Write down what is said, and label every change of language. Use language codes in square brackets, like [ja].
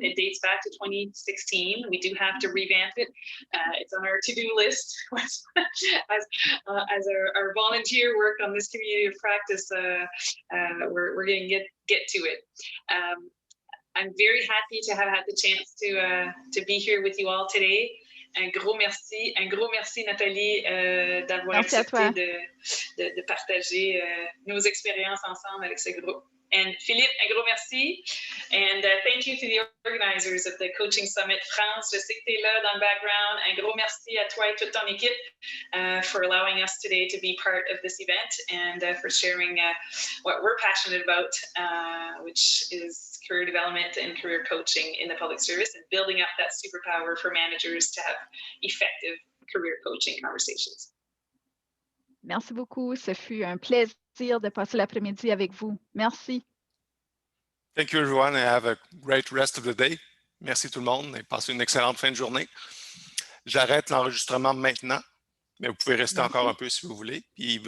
[en] It dates back to 2016. We do have to revamp it. It's on our to-do list as our volunteer work on this community of practice. We're going to get to it. I'm very happy to have had the chance to be here with you all today. [fr] Un gros merci Nathalie d'avoir accepté de partager nos expériences ensemble avec ce groupe. And Philippe, un gros merci. [en] And thank you to the organizers of the Coaching Summit France. [fr] Je sais que tu es là dans le background. Un gros merci à toi et toute ton équipe [en] for allowing us today to be part of this event and for sharing what we're passionate about, which is career development and career coaching in the public service and building up that superpower for managers to have effective career coaching conversations. [fr] Merci beaucoup. Ce fut un plaisir de passer l'après-midi avec vous. Merci. [en] Thank you everyone and have a great rest of the day. [fr] Merci tout le monde et passez une excellente fin de journée. J'arrête l'enregistrement maintenant, mais vous pouvez rester encore un peu si vous voulez. Puis il va